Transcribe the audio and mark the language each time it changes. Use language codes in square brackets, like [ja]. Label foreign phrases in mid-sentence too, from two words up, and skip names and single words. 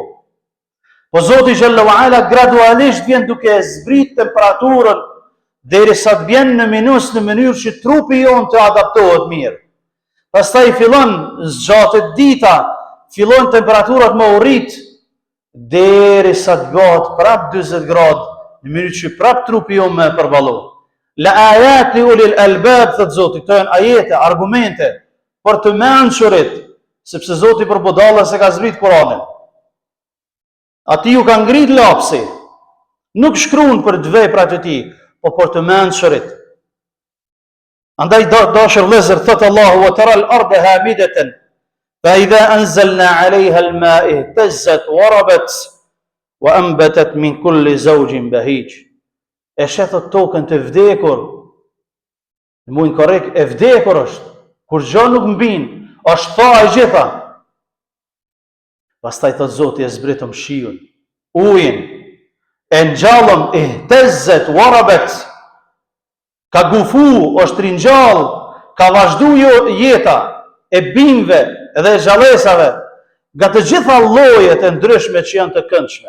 [sq] Po Zoti [ar] جل وعلا [sq] gradualisht vjen duke zbrit temperaturën derisa të vjen në minus në mënyrë që trupi jon të adaptohet mirë. Pastaj fillon zgjatet dita, fillon temperaturat më u rrit derisa të bëhet prap 40 gradë, në mënyrë që prap trupi jon më përballo. [ar] لآيات لأولي الألباب, [sq] thot Zoti, këto janë ajete, argumente për të mençurit, sepse Zoti për budalla se ka zbrit Kur'anin. Ati ju ka ngrit lapsi, nuk shkruan për të veprat e tij, po për të mençurit. Andaj dashur vëllezër, thot Allahu: [ar] "وترى الأرض هامدة فإذا أنزلنا عليها الماء اهتزت وربت وأنبتت من كل زوج بهيج." [sq] E shethot tokën të vdekur, në muajin korrekt e vdekur është, kur gjë nuk mbin, është tha e gjitha. Pastaj thot Zoti e zbritëm shiun, ujin, e ngjallëm, [ar] اهتزت وربت, [sq] ka gufu, është ringjall, ka vazhdu jeta e bimëve dhe e gjallësave, nga të gjitha llojet e ndryshme që janë të këndshme.